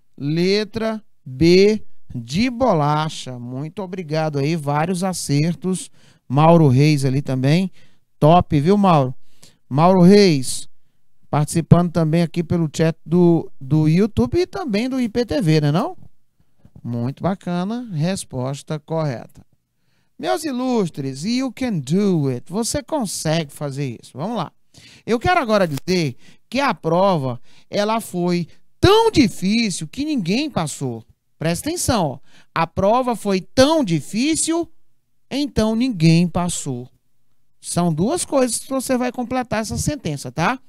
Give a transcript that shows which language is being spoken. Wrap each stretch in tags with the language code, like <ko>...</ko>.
<pt>Letra B de bolacha. Muito obrigado aí, vários acertos. Mauro Reis ali também. Top, viu, Mauro? Mauro Reis, participando também aqui pelo chat do YouTube e também do IPTV, né não? Muito bacana, resposta correta. Meus ilustres,</pt> <en>you can do it.</en> <pt>Você consegue fazer isso. Vamos lá. Eu quero agora dizer que a prova, ela foi tão difícil que ninguém passou. Presta atenção, ó. A prova foi tão difícil, então ninguém passou. São duas coisas que você vai completar essa sentença, tá?</pt>